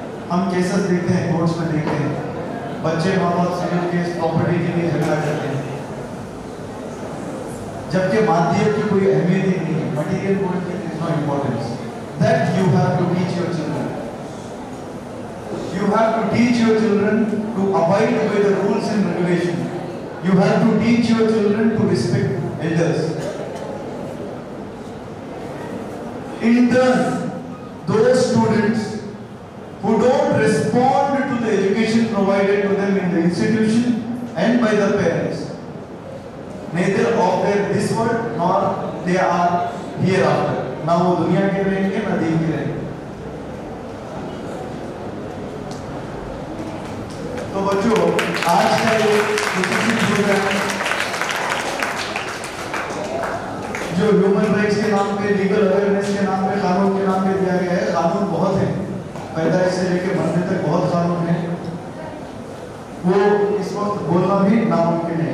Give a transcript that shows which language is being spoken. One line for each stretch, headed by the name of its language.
Hindi: हम केसेस देखते हैं, कोर्ट्स में देखते हैं, बच्चे माँ बाप से मिलकर प्रॉपर्टी के लिए झगड़ा करते हैं, जबकि माध्यम की कोई अहमियत ही नहीं है।
English: Material point is no importance. That you have to teach your children. You have to teach your children to abide by the rules and regulations. You have to teach your children to respect elders. In turn, those students who don't respond to the education provided to them in the institution and by the parents, neither of their this world nor they are hereafter.
Hindi: ना वो दुनिया के रहेंगे ना दीन के रहेंगे। तो बच्चों, आज का ये प्रोग्राम जो ह्यूमन राइट्स के नाम पे, लीगल अवेयरनेस के नाम पे, कानून के नाम पे दिया गया है, कानून बहुत है, पैदाइश से लेकर मरने तक बहुत कानून है, वो इस वक्त बोलना भी नामुमकिन है।